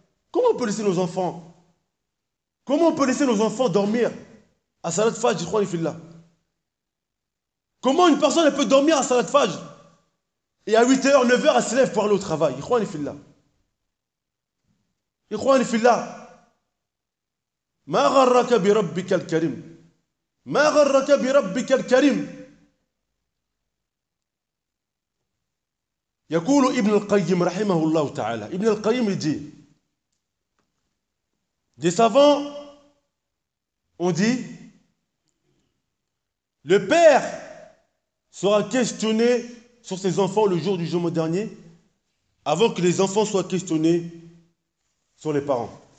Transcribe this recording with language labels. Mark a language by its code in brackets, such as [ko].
[fr] Comment on peut laisser nos enfants dormir à Salat Fajr, [ar] ikhwani fillah? [fr] Comment une personne peut dormir à Salat Fajr et à 8h, 9h, elle se lève pour aller au travail? [ar] Ikhwani fillah. Ikhwani fillah. ما غرك بربك الكريم ما غرك بربك الكريم. يقول ابن القيم رحمه الله تعالى. [fr] Ibn al-Qayyim dit: des savants ont dit, le père sera questionné sur ses enfants le jour du jugement dernier avant que les enfants soient questionnés sur les parents.